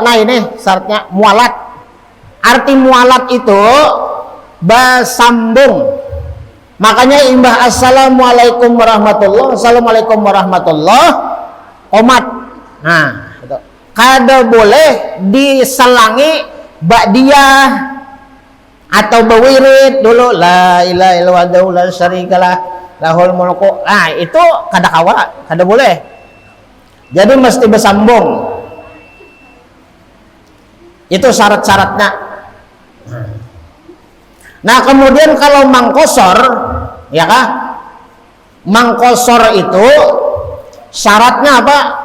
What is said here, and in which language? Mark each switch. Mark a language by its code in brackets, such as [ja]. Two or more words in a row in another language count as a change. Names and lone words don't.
[bjn] Nah, ini syaratnya mualat. Arti mualat itu bersambung. Makanya imbah [ar] السلام عليكم ورحمة الله, السلام عليكم ورحمة الله, [bjn] qomat. Nah, itu. Kada boleh diselangi ba'diyah atau bawirid dulu [ar] لا إله إلا الله لا شريك له له الملك. [bjn] Nah, itu kada kawa, kada boleh. Jadi mesti bersambung. Itu syarat-syaratnya. Nah, kemudian kalau mangkosor, ya kah? Mangkosor itu syaratnya apa?